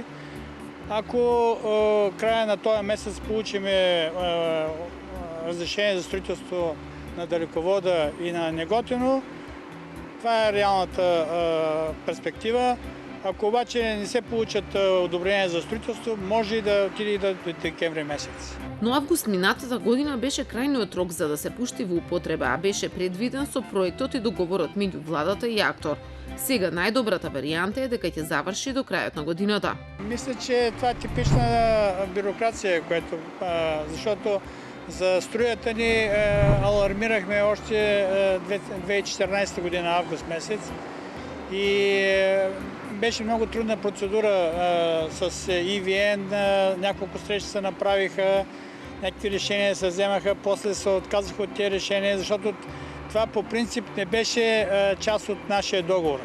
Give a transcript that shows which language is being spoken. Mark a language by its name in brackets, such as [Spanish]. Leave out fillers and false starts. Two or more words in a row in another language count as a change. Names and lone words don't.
[Bulgarian] Ако края на този месец получим разрешение за строителство на далековода и на Неготино, това е реалната перспектива. Ако обаче не се получат одобрения за строителство, може и да отиде и до декември месец. [Macedonian] Но август минатата година беше крајниот рок за да се пушти во употреба, а беше предвиден со проектот и договорот меѓу владата и актор. Сега најдобрата варијанта е дека ќе заврши до крајот на годината. [Bulgarian] Мисля, че това е типична бюрокрация, защото за струята ни алармирахме още 2014 година, август месец. И беше много трудна процедура с EVN, няколко срещи се направиха, някакви решения се вземаха, после се отказаха от тези решения, защото това по принцип не беше част от нашия договор.